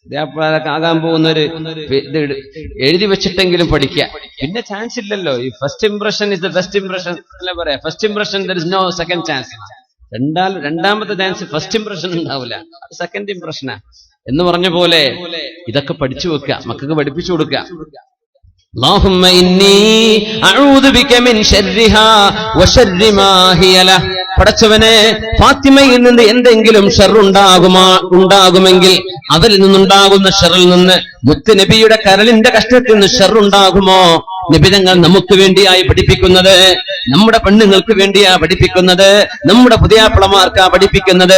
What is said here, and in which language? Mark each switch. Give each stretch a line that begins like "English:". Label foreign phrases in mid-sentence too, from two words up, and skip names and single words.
Malayalam: പുതിയാപ്പിളൊക്കെ ആകാൻ പോകുന്നൊരു ഇത് എഴുതി വെച്ചിട്ടെങ്കിലും പഠിക്കുക. പിന്നെ ചാൻസ് ഇല്ലല്ലോ.
English: ഈ first impression is the best impression
Malayalam: അല്ല പറയാ.
English: first impression there is no second chance.
Malayalam: രണ്ടാമത്തെ
English: chance first impression
Malayalam: ഉണ്ടാവില്ല, അത്
English: second impression
Malayalam: എന്ന് പറഞ്ഞ പോലെ ഇതൊക്കെ പഠിച്ചു വെക്കുക, മക്കൾക്ക് പഠിപ്പിച്ചു കൊടുക്കുക.
Arabic: اللهم إني أعوذ بك من شرها وشر ما هي له.
Malayalam: പടച്ചവനെ, ഫാത്തിമയിൽ നിന്ന് എന്തെങ്കിലും ഷർറുണ്ടാകുമെങ്കിൽ അതിൽ നിന്നുണ്ടാകുന്ന ഷർറിൽ നിന്ന്, മുത്ത് നബിയുടെ കരളിന്റെ കഷ്ടത്തിൽ നിന്ന് ഷർറുണ്ടാകുമോ? നിബിതങ്ങൾ നമുക്ക് വേണ്ടിയായി പഠിപ്പിക്കുന്നത്, നമ്മുടെ പെണ്ണുങ്ങൾക്ക് വേണ്ടിയാ പഠിപ്പിക്കുന്നത്, നമ്മുടെ പുതിയാപ്പിളമാർക്കാ പഠിപ്പിക്കുന്നത്.